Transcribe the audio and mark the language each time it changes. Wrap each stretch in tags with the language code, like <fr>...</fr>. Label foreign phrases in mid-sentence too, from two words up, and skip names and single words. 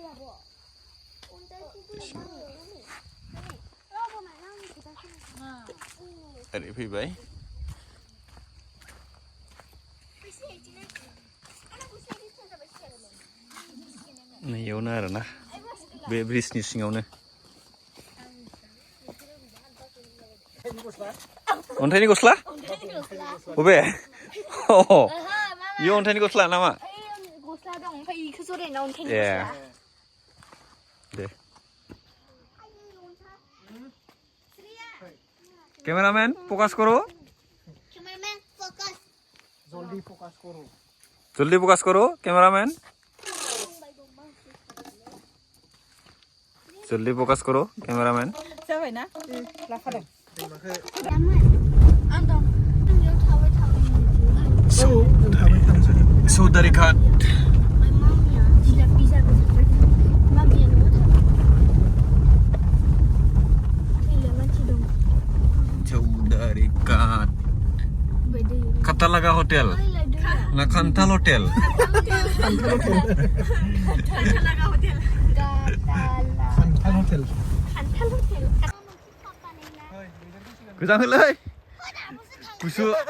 <brx>ओरै फैबाय नैयावनो आरोना बे ब्रिजनि सिङावनो अन्थाइनि गस्ला बबे इयो अन्थाइनि गस्ला नामा गस्ला दं ओमफ्राय इखौ जरायना अन्थाइनि ए गस्ला</brx> <hi>दे कैमरामैन फोकस करो कैमरामैन फोकस जल्दी फोकस करो कैमरामैन जल्दी फोकस करो कैमरामैन</hi> <brx>जाबायना लाखादों सौदारि घाट सौदारि घाट Katalaga Hotel ना खान्थाल हटेल गोजांलै गुसु</brx>